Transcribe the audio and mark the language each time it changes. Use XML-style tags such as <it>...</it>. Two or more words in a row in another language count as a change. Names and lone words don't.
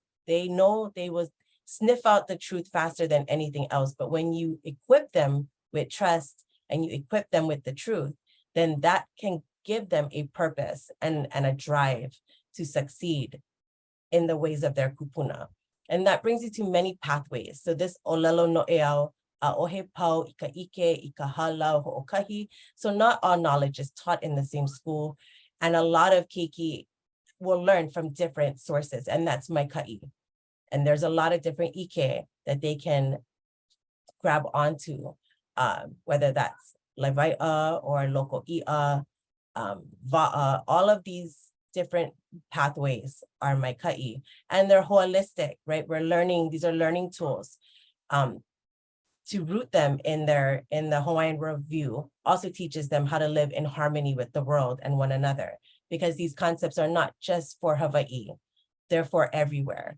<en>They know they will sniff out the truth faster than anything else. But when you equip them with trust and you equip them with the truth, then that can give them a purpose and a drive to succeed in the ways of their kupuna. And that brings you to many pathways. So this</en> <haw>olelo noʻeau, ʻaʻohe pau, ika ike, ika halau, hoʻokahi.</haw> <en>So not all knowledge is taught in the same school. And a lot of keiki will learn from different sources, and that's Maikai. And there's a lot of different ike that they can grab onto, whether that's Levai'a or local ia, va'a, all of these different pathways are Maikai, and they're holistic, right? We're learning, these are learning tools. To root them in the Hawaiian worldview also teaches them how to live in harmony with the world and one another, because these concepts are not just for Hawaii, they're for everywhere.</en>